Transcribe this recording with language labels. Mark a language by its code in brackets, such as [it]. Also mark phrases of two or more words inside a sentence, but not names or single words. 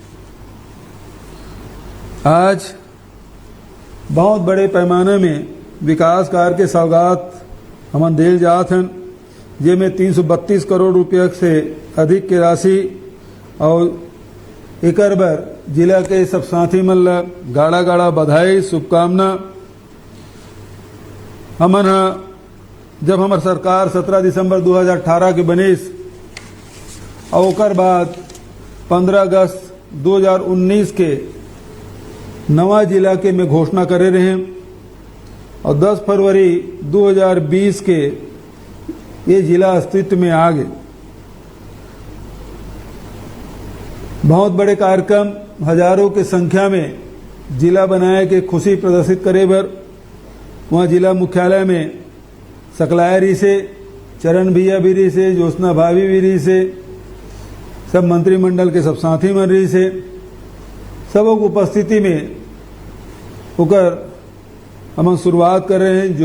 [hne] आज बहुत बड़े पैमाने में विकास कार्य के सौगात हमन देल जात हन, जेमें 332 करोड़ रुपया से अधिक की राशि और एकर बर जिला के सब साथी मन ला गाड़ा गाड़ा बधाई शुभकामना। हमन जब हमार सरकार 17 दिसंबर 2018 के बनिस और ओकर बाद 15 अगस्त 2019 के नवा जिला के में घोषणा करे रहे और 10 फरवरी 2020 के ये जिला अस्तित्व में आ गए। बहुत बड़े कार्यक्रम हजारों की संख्या में जिला बनाए के खुशी प्रदर्शित करे बर वहाँ जिला मुख्यालय में सकलाया रही से, चरण भैया भी रही से, ज्योत्सना भाभी भी रही से, सब मंत्रिमंडल के सब साथी मन रही से, सबों की उपस्थिति में होकर हम शुरुआत कर रहे हैं।